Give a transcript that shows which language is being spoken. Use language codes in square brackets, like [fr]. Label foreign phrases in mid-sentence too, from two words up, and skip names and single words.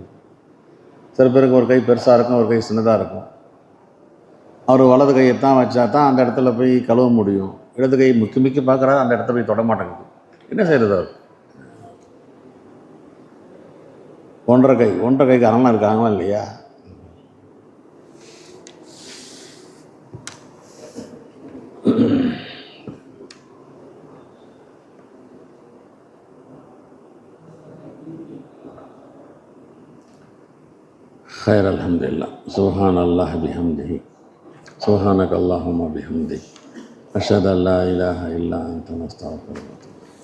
[ta] சில பேருக்கு ஒரு கை பெருசாக இருக்கும், ஒரு கை சின்னதாக இருக்கும். அவர் வலது கையை தான் வச்சா தான் அந்த இடத்துல போய் கழுவ முடியும். இடது கை முக்கி முக்கி பார்க்குறாரு, அந்த இடத்துல போய் தொட மாட்டேங்குது. என்ன செய்கிறது அவர்? ஒன்றரை கைக்கு அரணம் இருக்காங்களா இல்லையா? [ar] خير الحمد لله سبحان الله بحمده سبحانك اللهم بحمدك أشهد أن لا إله إلا أنت نستغفرك.